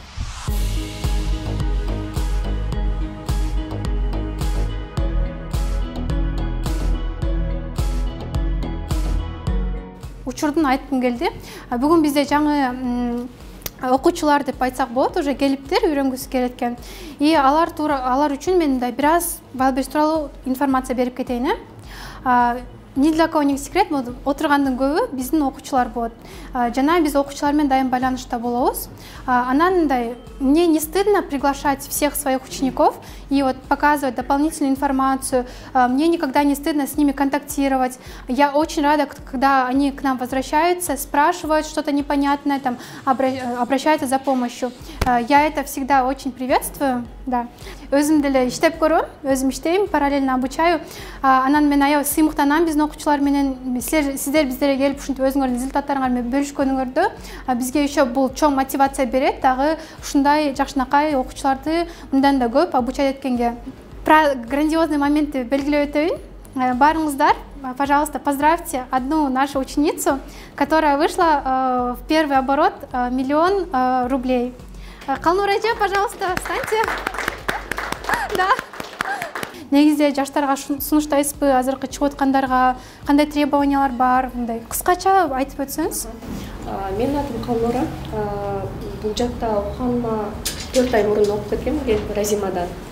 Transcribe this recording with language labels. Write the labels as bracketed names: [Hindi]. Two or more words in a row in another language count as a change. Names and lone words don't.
[Kyrgyz] Учурдун айткым келди. Бүгүн бизде жаңы окуучулар деп айтсак болот, уже келиптир, үйрөнгүсү келет экен. И алар үчүн мен мындай бир аз Wildberries тууралуу информация берип кетейин. [Russian] Ни для кого не секрет, [Kyrgyz] отургандын көбү биздин окуучулар болот. Жана биз окуучулар менен дайым байланышта болобуз. Анан мындай, [Russian] мне не стыдно приглашать всех своих учеников и вот показывать дополнительную информацию. Мне никогда не стыдно с ними контактировать. Я очень рада, когда они к нам возвращаются, спрашивают что-то непонятное, там, обращаются за помощью. Я это всегда очень приветствую. Да. [Kyrgyz] Өзүм деле иштеп көрөм, өзүм иштейм, [Russian] параллельно обучаю. [Kyrgyz] Анан мен аябай сыймыктанам биздин окуучулар менен. Сиздер биздерге келип ушинтип өзүңөрдүн результаттарыңар менен бөлүшкөнүңөрдө бизге еще бул чоң мотивация берет, дагы ушундай жакшынакай окуучуларды мындан да көп обучать эткенге. Грандиозный моментти белгилеп өтөйүн. Барыңыздар, [Russian] пожалуйста, поздравьте одну нашу ученицу, которая вышла в первый оборот 1 000 000 рублей. Калнур эже, пожалуйста, встаньте. Да. [Kyrgyz] Негизде жаштарга сунуштайсызбы, азыркы чыгып аткандарга кандай требованиялар бар, мындай кыскача айтып өтсөңүз. Менин атым Калнура. Бул жакта окуганыма 4 ай мурун окуп кеткем, Разимадан.